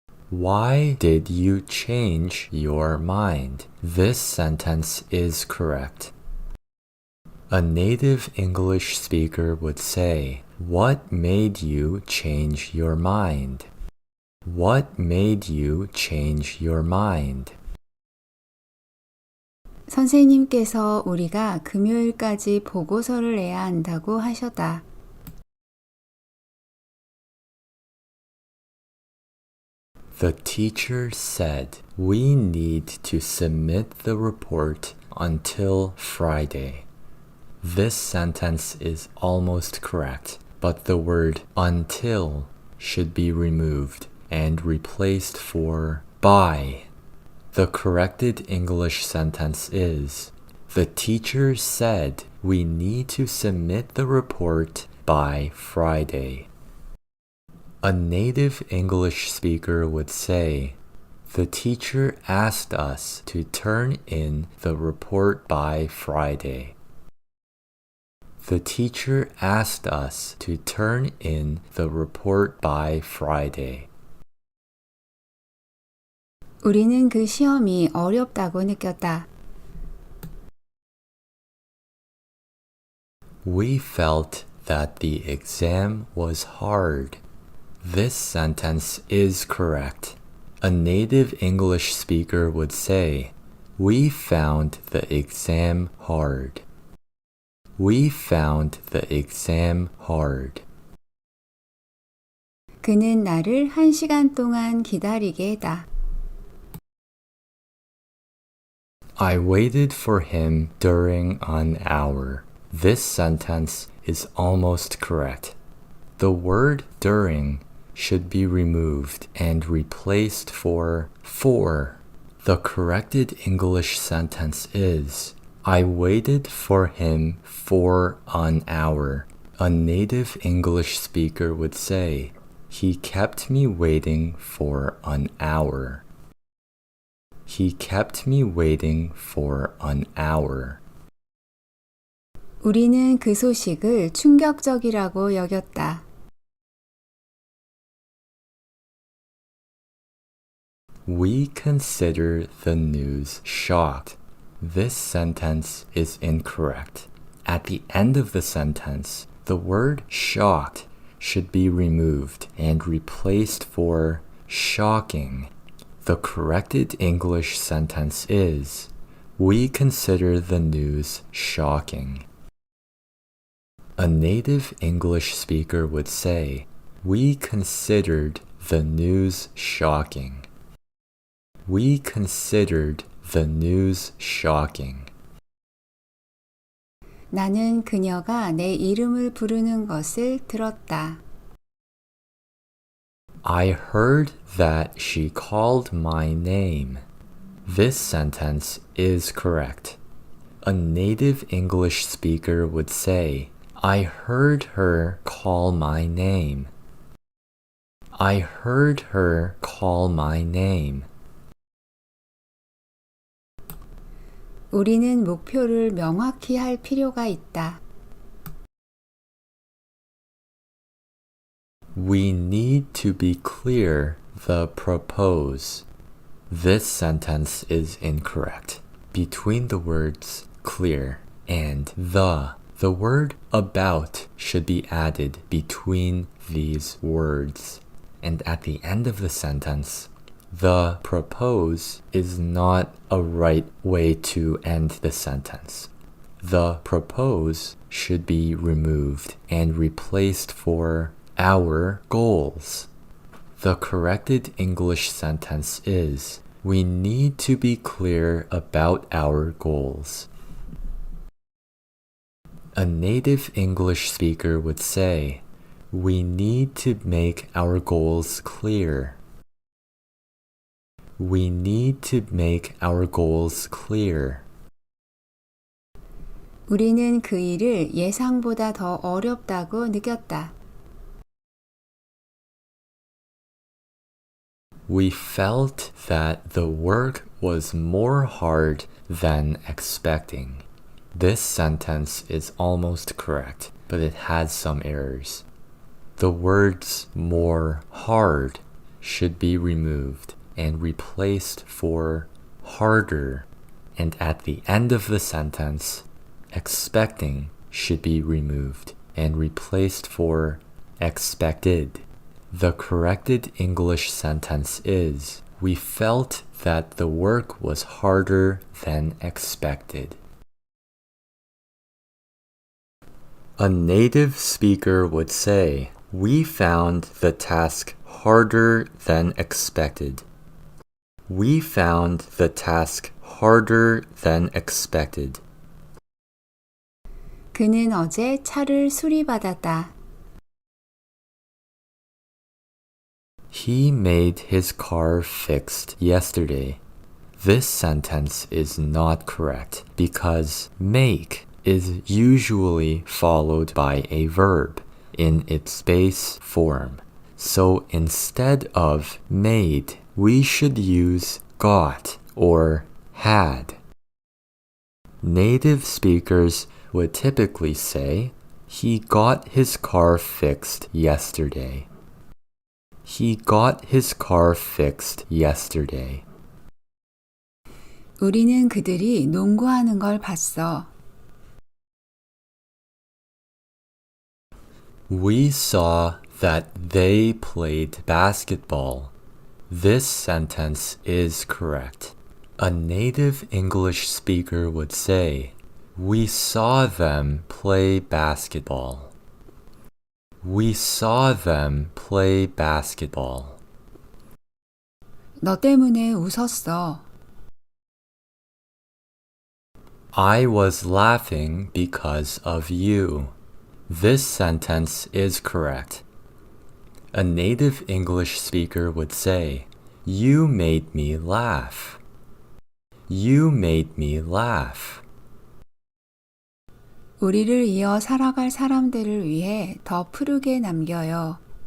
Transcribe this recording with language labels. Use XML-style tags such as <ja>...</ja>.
<en>Why did you change your mind? This sentence is correct. A native English speaker would say, what made you change your mind? What made you change your mind?</en> <ko>선생님께서 우리가 금요일까지 보고서를 내야 한다고 하셨다.</ko> <en>The teacher said, we need to submit the report until Friday. This sentence is almost correct, but the word until should be removed and replaced for by. The corrected English sentence is, The teacher said we need to submit the report by Friday. A native English speaker would say, the teacher asked us to turn in the report by Friday. The teacher asked us to turn in the report by Friday.</en> <ko>우리는 그 시험이 어렵다고 느꼈다.</ko> <en>We felt that the exam was hard. This sentence is correct. A native English speaker would say, we found the exam hard. We found the exam hard.</en> <ko>그는 나를 1시간 동안 기다리게 했다.</ko> <en>I waited for him during an hour. This sentence is almost correct. The word during should be removed and replaced for. The corrected English sentence is, I waited for him for an hour. A native English speaker would say, he kept me waiting for an hour. He kept me waiting for an hour.</en> <ko>우리는 그 소식을 충격적이라고 여겼다.</ko> <en>We consider the news shocked. This sentence is incorrect. At the end of the sentence, the word shocked should be removed and replaced for shocking. The corrected English sentence is, we consider the news shocking. A native English speaker would say, we considered the news shocking. We considered the news shocking.</en> <ko>나는 그녀가 내 이름을 부르는 것을 들었다.</ko> <en>I heard that she called my name. This sentence is correct. A native English speaker would say, I heard her call my name. I heard her call my name.</en> <ko>우리는 목표를 명확히 할 필요가 있다.</ko> <en>We need to be clear the propose. This sentence is incorrect. Between the words clear and the word about should be added between these words. And at the end of the sentence, the propose is not a right way to end the sentence. The propose should be removed and replaced for our goals. The corrected English sentence is, we need to be clear about our goals. A native English speaker would say, we need to make our goals clear. We need to make our goals clear.</en> <ko>우리는 그 일을 예상보다 더 어렵다고 느꼈다.</ko> <en>We felt that the work was more hard than expecting. This sentence is almost correct, but it has some errors. The words more hard should be removed and replaced for harder. And at the end of the sentence, expecting should be removed and replaced for expected. The corrected English sentence is, we felt that the work was harder than expected. A native speaker would say, we found the task harder than expected. We found the task harder than expected.</en> <ko>그는 어제 차를 수리받았다.</ko> <en>He made his car fixed yesterday. This sentence is not correct because make is usually followed by a verb in its base form. So instead of made, we should use got or had. Native speakers would typically say, he got his car fixed yesterday. He got his car fixed yesterday.</en> <ko>우리는 그들이 농구하는 걸 봤어.</ko> <en>We saw that they played basketball. This sentence is correct. A native English speaker would say, we saw them play basketball. We saw them play basketball.</en> <ko>너 때문에 웃었어.</ko> <en>I was laughing because of you. This sentence is correct. A native English speaker would say, you made me laugh. You made me laugh.</en> <ko>우리를 이어 살아갈 사람들을 위해 더 푸르게 남겨요.</ko>